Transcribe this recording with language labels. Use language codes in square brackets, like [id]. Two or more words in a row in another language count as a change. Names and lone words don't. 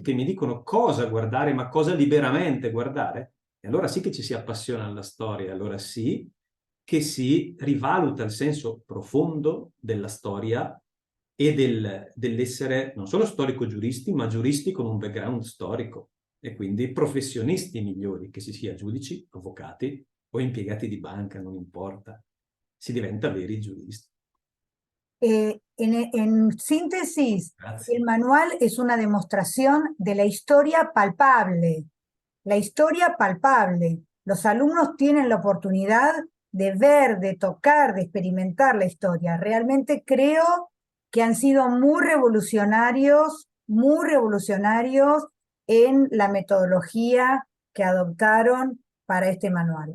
[it] che mi dicono cosa guardare, ma cosa liberamente guardare, e allora sì che ci si appassiona alla storia, allora sì che si rivaluta il senso profondo della storia e dell'essere non solo storico-giuristi, ma giuristi con un background storico e quindi professionisti migliori, che si sia giudici, avvocati o impiegati di banca, non importa. Si diventa veri giuristi. [es] En síntesis, [it] Grazie. [es] el manual es una demostración de la historia palpable. La historia palpable. Los alumnos tienen la oportunidad de ver, de tocar, de experimentar la historia. Realmente creo que han sido muy revolucionarios en la metodología que adoptaron para este manual.